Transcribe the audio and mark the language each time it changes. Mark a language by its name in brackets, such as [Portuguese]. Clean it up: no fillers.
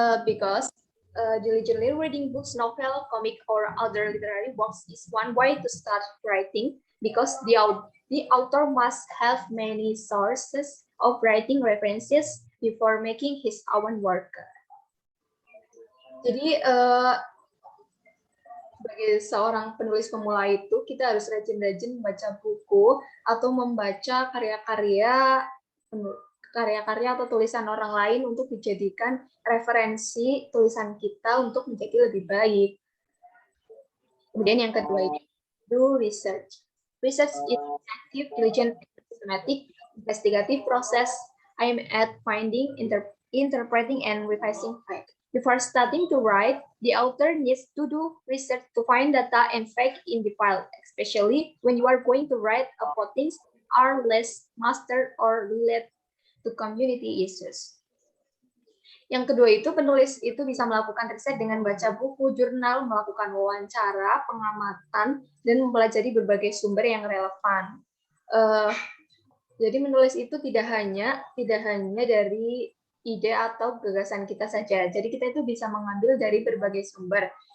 [English] Because diligently reading books, novel, comic, or other literary works is one way to start writing, because the author must have many sources of writing references before making his own work. [Indonesian] Jadi sebagai seorang penulis pemula itu kita harus rajin-rajin membaca buku atau membaca karya-karya atau tulisan orang lain untuk dijadikan referensi tulisan kita untuk menjadi lebih baik. Kemudian yang kedua ini, [English] do research. Research is active, diligent, systematic, investigative process aimed at finding, interpreting, and revising fact. Before starting to write, the author needs to do research to find data and fact in the file, especially when you are going to write about things are less mastered or related to community issues. [Indonesian] Yang kedua itu, penulis itu bisa melakukan riset dengan baca buku, jurnal, melakukan wawancara, pengamatan, dan mempelajari berbagai sumber yang relevan. Jadi menulis itu tidak hanya dari ide atau gagasan kita saja. Jadi kita itu bisa mengambil dari berbagai sumber.